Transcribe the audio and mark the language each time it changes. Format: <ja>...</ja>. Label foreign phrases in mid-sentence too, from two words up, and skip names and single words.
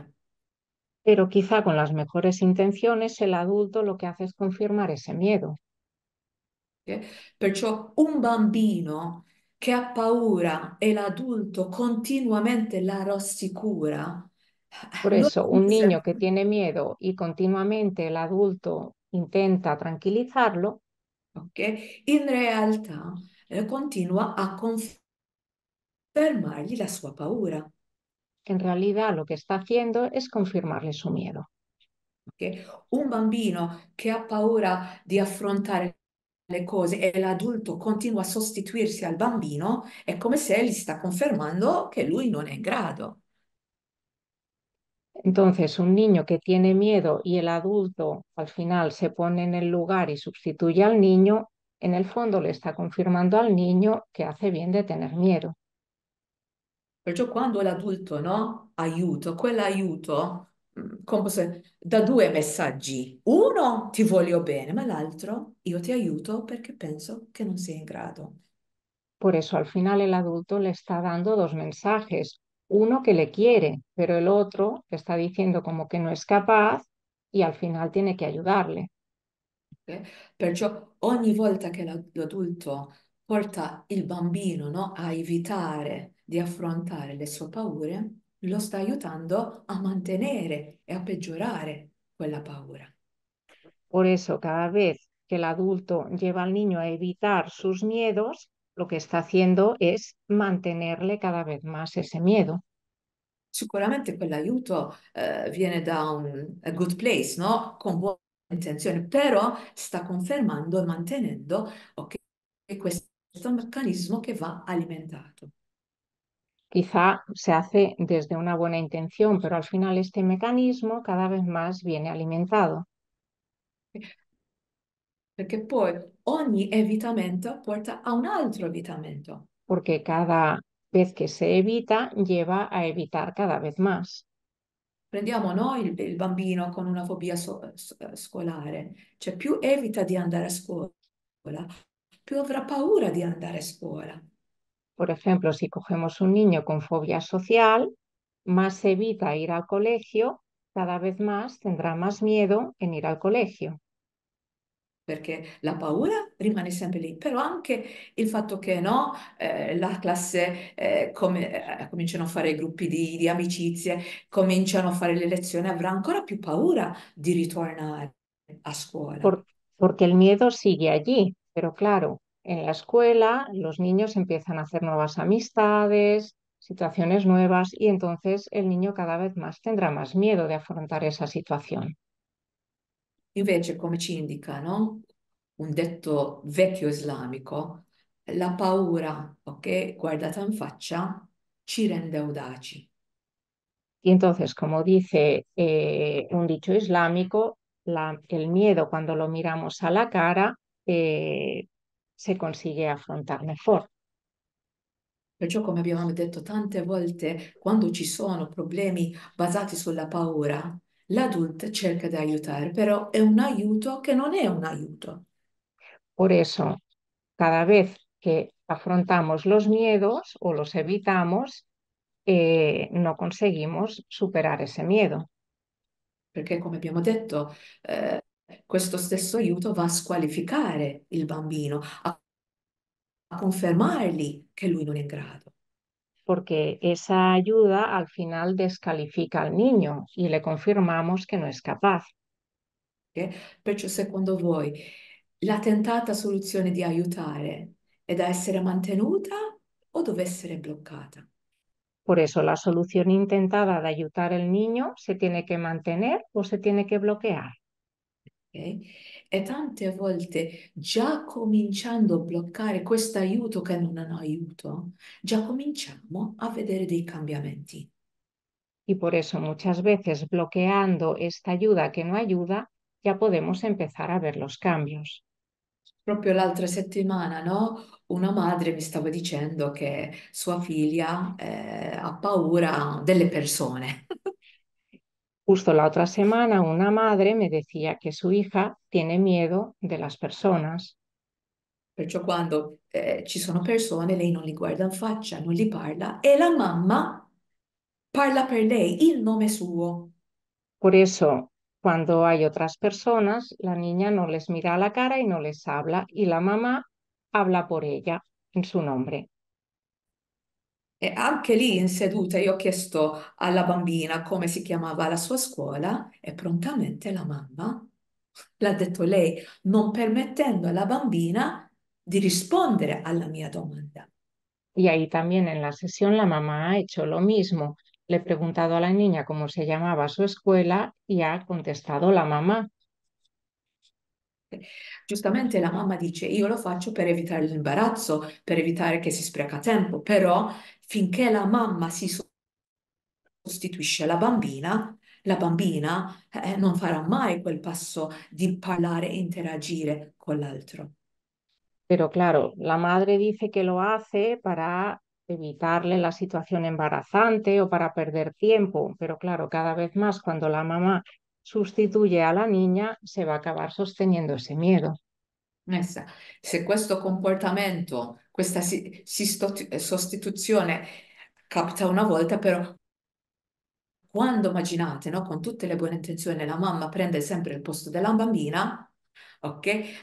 <es>Pero quizá con las mejores intenciones el adulto lo que hace es confirmar ese miedo. Ok?</es> <it>Perciò un bambino che ha paura e l'adulto continuamente la rassicura,</it> <es>Por lo eso, un niño que tiene miedo y continuamente el adulto intenta tranquilizarlo, ok?</es> <it>In realtà continua a confermargli la sua paura.</it> <es>en realidad lo que está haciendo es confirmarle su miedo. Okay?</es> <it>Un bambino che ha paura di affrontare le cose e l'adulto continua a sostituirsi al bambino, è come se gli sta confermando che lui non è in grado.</it> <es>Entonces, un niño que tiene miedo y el adulto al final se pone en el lugar y sustituye al niño, en el fondo le está confirmando al niño que hace bien de tener miedo.</es> <it>Perciò quando l'adulto, no, aiuto, quell'aiuto dà due messaggi. Uno, ti voglio bene, ma l'altro, io ti aiuto perché penso che non sei in grado.</it> <es>Por eso al final el adulto le está dando dos mensajes. Uno que le quiere, pero el otro le está diciendo como que no es capaz y al final tiene que ayudarle. Ok?</es> <it>Perciò ogni volta che l'adulto porta il bambino, no, a evitare di affrontare le sue paure, lo sta aiutando a mantenere e a peggiorare quella paura.</it> <es>Por eso cada vez que el adulto lleva al niño a evitar sus miedos, lo que está haciendo es mantenerle cada vez más ese miedo.</es> <it>Sicuramente quell'aiuto viene da un</it> <en>a good place,</en> <it>no? Con buone intenzioni, però sta confermando e mantenendo, ok, questo è un meccanismo che va alimentato.</it> <es>Quizá se hace desde una buena intención, pero al final este mecanismo cada vez más viene alimentado,</es> <it>Perché poi ogni evitamento porta a un altro evitamento.</it> <es>porque cada vez que se evita lleva a evitar cada vez más.</es> <it>Prendiamo noi il bambino con una fobia scolare, cioè più evita di andare a scuola, più avrà paura di andare a scuola.</it> <es>Por ejemplo, si cogemos un niño con fobia social, más se evita ir al colegio, cada vez más tendrá más miedo en ir al colegio.</es> <it>Perché la paura rimane sempre lì, però anche il fatto che no, la classe cominciano a fare gruppi di amicizie, cominciano a fare le lezioni, avrà ancora più paura di ritornare a scuola.</it> <es>Por- Porque el miedo sigue allí, pero claro, en la escuela los niños empiezan a hacer nuevas amistades, situaciones nuevas y entonces el niño cada vez más tendrá más miedo de afrontar esa situación.</es> <it>Invece, come ci indica, no? Un detto vecchio islamico, la paura, ok, guardata in faccia, ci rende audaci.</it> <es>Y entonces, como dice un dicho islámico, el miedo cuando lo miramos a la cara se consigue afrontar mejor.</es> <it>Perciò, come abbiamo detto tante volte, quando ci sono problemi basati sulla paura, l'adulto cerca di aiutare, però è un aiuto che non è un aiuto.</it> <es>Por eso, cada vez que afrontamos los miedos o los evitamos, no conseguimos superar ese miedo.</es> <it>Perché, come abbiamo detto, questo stesso aiuto va a squalificare il bambino, a confermargli che lui non è in grado.</it> <es>Porque esa ayuda al final descalifica al niño y le confirmamos que no es capaz. Ok?</es> <it>Perciò, secondo voi, la tentata soluzione di aiutare è da essere mantenuta o deve essere bloccata?</it> <es>Por eso la solución intentada de ayudar al niño se tiene que mantener o se tiene que bloquear. Ok?</es> <it>E tante volte già cominciando a bloccare questo aiuto che non hanno aiuto, già cominciamo a vedere dei cambiamenti.</it> <es>Y por eso muchas veces bloqueando esta ayuda que no ayuda, ya podemos empezar a ver los cambios.</es> <it>Proprio l'altra settimana, no? Una madre mi stava dicendo che sua figlia ha paura delle persone.</it> <es>Justo la otra semana una madre me decía que su hija tiene miedo de las personas.</es> <it>Perciò quando ci sono persone, lei non li guarda in faccia, non li parla e la mamma parla per lei il nome suo.</it> <es>Por eso, cuando hay otras personas, la niña no les mira a la cara y no les habla, y la mamá habla por ella en su nombre.</es> <it>E anche lì in seduta io ho chiesto alla bambina come si chiamava la sua scuola e prontamente la mamma l'ha detto lei, non permettendo alla bambina di rispondere alla mia domanda.</it> <es>Y ahí también en la sesión la mamá ha hecho lo mismo. Le he preguntado a la niña cómo se llamaba su escuela y ha contestado la mamá.</es> <it>Giustamente la mamma dice, io lo faccio per evitare l'imbarazzo, per evitare che si spreca tempo, però finché la mamma si sostituisce la bambina non farà mai quel passo di parlare e interagire con l'altro.</it> <es>Pero claro, la madre dice que lo hace para evitarle la situación embarazante o para perder tiempo, pero claro, cada vez más cuando la mamá sustituye a la niña, se va a acabar sosteniendo ese miedo.</es> <it>Nessa, se questo comportamento, questa sostituzione capita una volta, però quando immaginate, no, con tutte le buone intenzioni, la mamma prende sempre il posto della bambina, ok?</it>